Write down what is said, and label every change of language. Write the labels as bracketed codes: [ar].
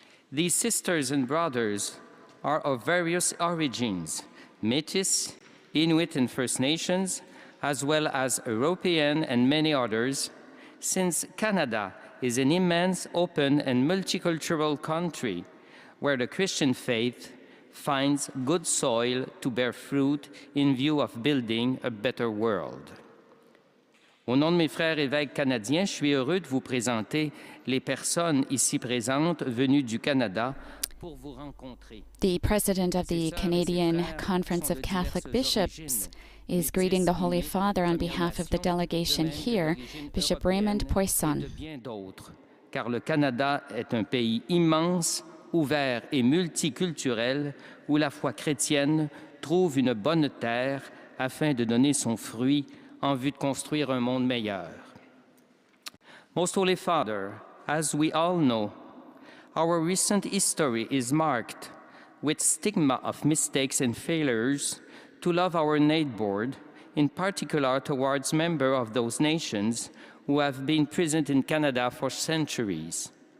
[en] These sisters and brothers are of various origins, Métis, Inuit and First Nations, as well as European and many others, since Canada is an immense, open and multicultural country where the Christian faith finds good soil to bear fruit in view of building a better world. [fr] Au nom de mes frères évêques canadiens, je suis heureux de vous présenter les personnes ici présentes venues du Canada pour vous rencontrer. [en] The president of the Canadian Conference of Catholic Bishops is greeting the Holy Father on behalf of the delegation here, Bishop Raymond Poisson. [fr] Car le Canada est un pays immense, ouvert et multiculturel, où la foi chrétienne trouve une bonne terre afin de donner son fruit en vue de construire un monde meilleur. [en] Most Holy Father, as we all know, our recent history is marked with stigma of mistakes and failures to love our neighbor, in particular towards members of those nations who have been present in Canada for centuries.